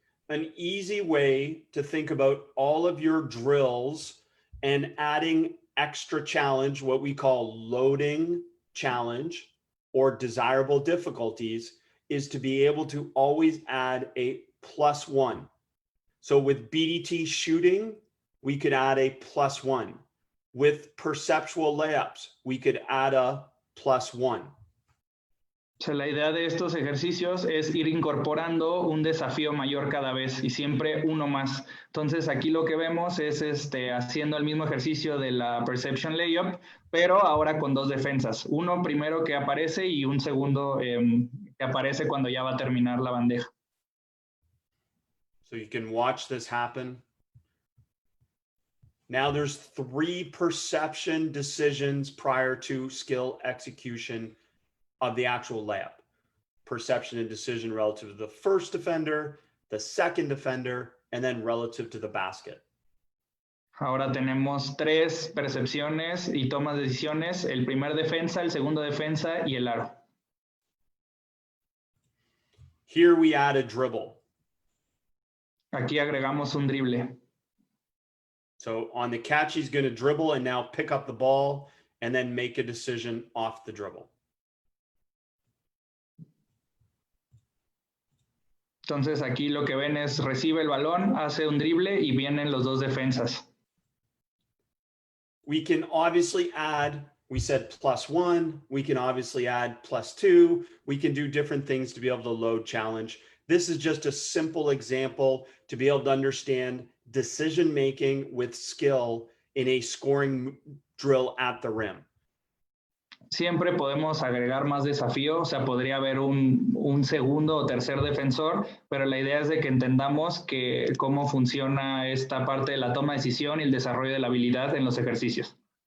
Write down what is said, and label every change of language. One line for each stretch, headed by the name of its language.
English: An easy way to think about all of your drills and adding extra challenge, what we call loading challenge or desirable difficulties, is to be able to always add a +1. So with BDT shooting, we could add a +1. With perceptual layups, we could add a +1.
Spanish: O sea, la idea de estos ejercicios es ir incorporando un desafío mayor cada vez y siempre uno más. Entonces, aquí lo que vemos es haciendo el mismo ejercicio de la Perception Layup, pero ahora con dos defensas. Uno primero que aparece y un segundo que aparece cuando ya va a terminar la bandeja.
English: So you can watch this happen. Now there's 3 perception decisions prior to skill execution of the actual layup. Perception and decision relative to the first defender, the second defender, and then relative to the basket.
Spanish: Ahora tenemos 3 percepciones y tomas de decisiones, el primer defensa, el segundo defensa y el aro.
English: Here we add a dribble.
Spanish: Aquí agregamos un drible.
English: So on the catch, he's going to dribble and now pick up the ball and then make a decision off the dribble.
Spanish: Entonces aquí lo que ven es recibe el balón, hace un drible y vienen los dos defensas.
English: We can obviously add, we said +1, we can obviously add +2, we can do different things to be able to load challenge. This is just a simple example to be able to understand decision-making with skill in a scoring drill at the rim.
Spanish: Siempre podemos agregar más desafío, o sea, podría haber un segundo o tercer defensor, pero la idea es de que entendamos cómo funciona esta parte de la toma de decisión y el desarrollo de la habilidad en los ejercicios.